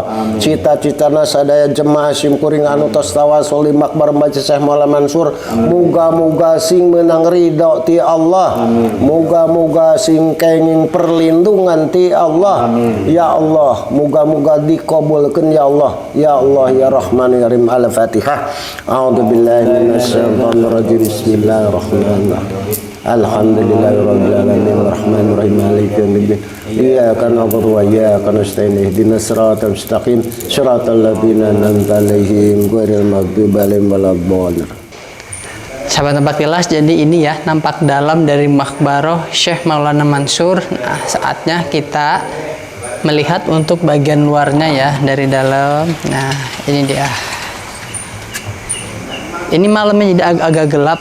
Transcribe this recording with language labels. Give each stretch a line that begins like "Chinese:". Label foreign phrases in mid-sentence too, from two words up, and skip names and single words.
Sundanese: Cita-citana sadaya jemaah simkuring anu tos tawasul di makbar Masjid Syekh Maulana Mansur, muga-muga sing menang ridho ti Allah. Muga-muga sing kenging perlindungan ti Allah.
Arabic: يا الله,
Sundanese: muga-muga dikabulkeun
Arabic: يا الله. يا الله يا رحمن يا رحيم. الفاتحة. أعوذ بالله من الشيطان الرجيم. بسم الله الرحمن الرحيم. الحمد لله رب العالمين الرحمن الرحيم مالك يوم الدين. إياك نعبد وإياك نستعين اهدنا الصراط المستقيم صراط الذين أنعمت عليهم غير المغضوب عليهم ولا الضالين.
Indonesian: Sahabat Nampak Tilas, jadi ini ya nampak dalam dari Makbaroh Syekh Maulana Mansur. Nah, saatnya kita melihat untuk bagian luarnya ya dari dalam. Nah, ini dia. Ini malamnya jadi agak gelap.